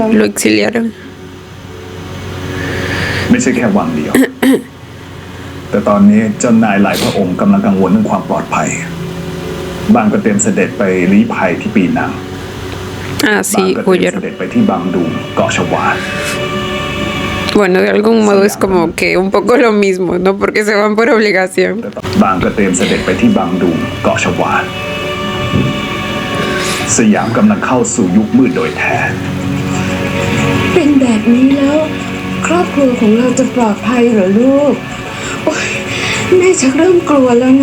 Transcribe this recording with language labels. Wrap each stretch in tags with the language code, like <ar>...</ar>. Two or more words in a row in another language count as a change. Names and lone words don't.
<es>Lo exiliaron.</es> <th>ไม่ใช่แค่วังเดียว แต่ตอนนี้เจ้านายหลายพระองค์กำลังกังวลเรื่องความปลอดภัยบางก็เตรียมเสด็จไปลี้ภัยที่ปีนัง</th> <es>Ah,</es> <th>บาง</th> <es>sí,</es> <th>ก็เตรียมเส</th> <es>huyeron.</es> <th>ด็จไปที่บางดูมเกาะชวา</th> <es>Bueno, de algún modo es como que un poco lo mismo, ¿no? Porque se van por obligación.</es> <th>บางก็เตรียมเสด็จไปที่บางดูมเกาะชวาสยามกำลังเข้าสู่ยุคมืดโดยแท้ เป็นแบบนี้แล้ว ครอบครัวของเราจะปลอดภัยเหรอลูกโอ๊ยแม่ชักเริ่มกลัวแล้วนะ</th>